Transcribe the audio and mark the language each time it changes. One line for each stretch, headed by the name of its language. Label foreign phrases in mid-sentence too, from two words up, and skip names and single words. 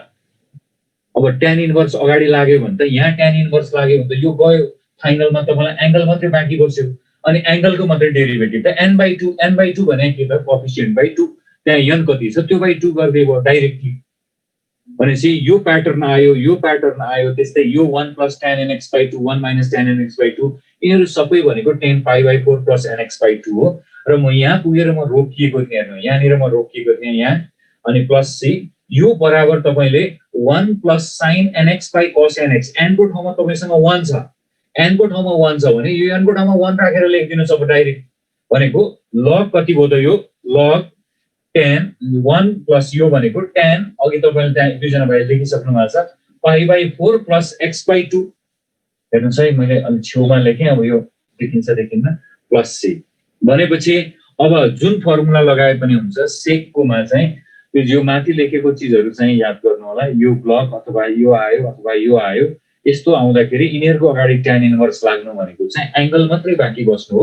Nepali: अब
English: tan inverse
Nepali: अगाडि लाग्यो भने त यहाँ
English: tan inverse
Nepali: लाग्यो भने त यो गयो फाइनलमा तपाईलाई एंगल मात्रै बाँकी बस्यो अनि एंगलको मात्रै डेरिभेटिभ त n/2 भने के त कोएफिसिएन्ट/2 त्यहाँ n कति छ त्यो /2 गर्दै भयो डाइरेक्टली भनेपछि यो प्याटर्न आयो त्यस्तै यो 1 plus tan nx/2 1 minus tan nx/2 यिनीहरु सबै भनेको 10π/4 plus nx/2 हो र म यहाँ पुगेर म रोकिएको थिएँ हेर्नु यहाँनिर म रोकिएको थिएँ यहाँ अनि
English: plus C
Nepali: यो बराबर तपाईले 1 plus sin nx by cos nx n को ठाउँमा तपाईसँग 1 छ n को ठाउँमा 1 छ भने यो n को ठाउँमा 1 राखेर लेखिदिनुस् अब डाइरेक्ट भनेको log कति भयो त यो log 10 1 plus यो भनेको tan अघि तपाईले त्यहाँ दुईजना भाइले लेखिसक्नु भएको छ π/4 plus x/2 हेर्नुस् है मैले अलि छेउमा लेखेँ अब यो देखिन्छ देखिन्न
English: plus C
Nepali: भनेपछि अब जुन फर्मुला लगाए पनि हुन्छ सेककोमा चाहिँ त्यो जो माथि लेखेको चीजहरु चाहिँ याद गर्नु होला यो ब्लक अथवा यो आयो यस्तो आउँदाखेरि यिनीहरुको अगाडि
English: tan inverse
Nepali: लाग्नु भनेको चाहिँ एंगल मात्रै बाँकी बस्नु हो।